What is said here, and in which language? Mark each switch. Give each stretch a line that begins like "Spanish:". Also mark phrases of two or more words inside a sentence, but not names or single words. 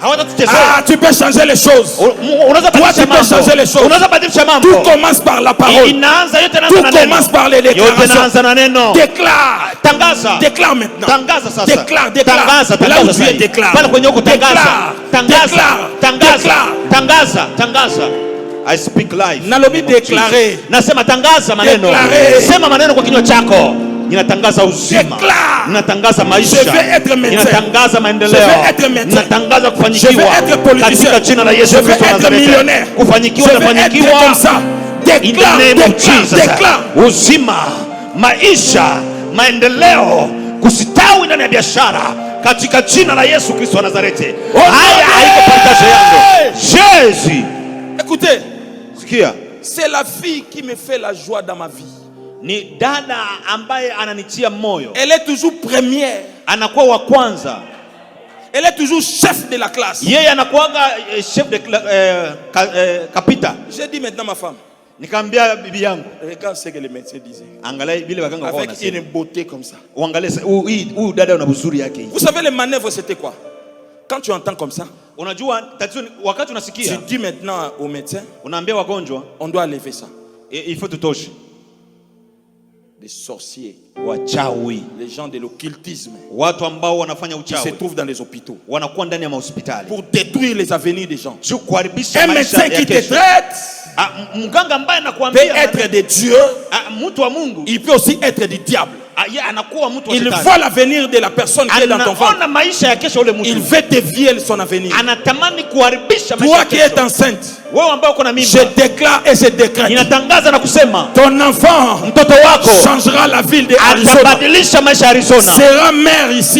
French: Ah, tu peux changer les choses. Toi, tu peux changer les choses. Tout commence par la parole. Tout commence par les déclarations. Déclare. Déclare maintenant. Déclare. Là où tu es, déclare. Déclare.
English: I speak life.
Lingala: Nalobi déclarer.
Swahili: Nasema tangaza maneno. Sema maneno kwa kinywa chako. Ninatangaza uzima. Ninatangaza maisha. Ninatangaza maendeleo. Ninatangaza kufanikiwa katika jina la Yesu Kristo wa Nazareti. Kufanikiwa na fanikiwa.
English: In the name of Jesus.
Swahili: Uzima, maisha, maendeleo, kustawi ndani ya biashara katika jina la Yesu Kristo wa Nazareti. Haya haiko partage yangu.
French: Jésus. Écoutez, c'est la fille qui me fait la joie dans ma vie.
Swahili: Ni dada ambaye ananitia moyo.
French: Elle est toujours première.
Swahili: Anakuwa wa kwanza.
French: Elle est toujours chef de la classe.
Swahili: Yeye anakuanga
French: chef de
Swahili: kapita.
French: J'ai dit maintenant ma femme.
Swahili: Nikamwambia bibi yangu.
French: Regarde ce que les médecins disaient.
Swahili: Angalia vile waganga wao wanasema.
French: Avec une beauté comme ça.
Swahili: Uangalie huyu dada una uzuri yake.
French: Vous savez les manœuvres c'était quoi? Quand tu entends comme ça,
Swahili: unajua tatizo wakati unasikia,
French: tu dis maintenant au médecin,
Swahili: unaambia wagonjwa,
French: on doit lever ça. Il faut tutoshe. Des sorciers,
Swahili: wachawi,
French: les gens de l'occultisme,
Swahili: watu ambao wanafanya uchawi,
French: se trouvent dans les hôpitaux,
Swahili: wanakuwa ndani ya hospitali
French: pour détruire les avenirs des gens.
Swahili: Kuharibisha maisha.
French: Un médecin qui te traite
Swahili: mganga ambaye anakuambia
French: peut être de Dieu,
Swahili: mtu wa Mungu,
French: il peut aussi être du diable. Il voit l'avenir de la personne qui est dans ton ventre. Il veut dévier son avenir. Toi qui es enceinte, je déclare et je décrète, ton enfant changera la ville de Arizona, sera maire ici.